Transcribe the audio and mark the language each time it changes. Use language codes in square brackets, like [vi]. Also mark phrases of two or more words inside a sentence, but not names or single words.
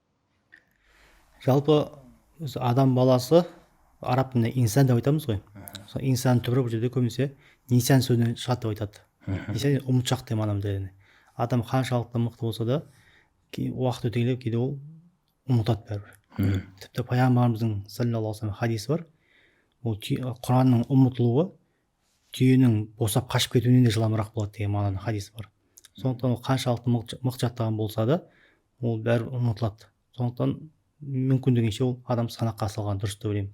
[kk] Жалпы адам баласы араб тілінде инсан деп айтамыз ғой. Сол инсан түбірі бұл жерде көбінесе нисан сөзінен шығады деп айтады. Нисан ұмытшақ деп мағынада. Адам қаншалықты мықты болса да, уақыт өте келе кейде ол ұмытады бәрібір. Тіпті пайғамбарымыздың [ar] صلى الله عليه وسلم [kk] хадисі бар. Ол Құранның ұмытылуы түйенің босап қашып кетуінен де жыламырақ болады деген мағынада хадис бар. Сондықтан ол қаншалықты мықты жаттаған болса да, ол бәрі ұмытылады. Сондықтан мүмкіндігінше ол адам санаққа салған дұрыс деп ойлаймын.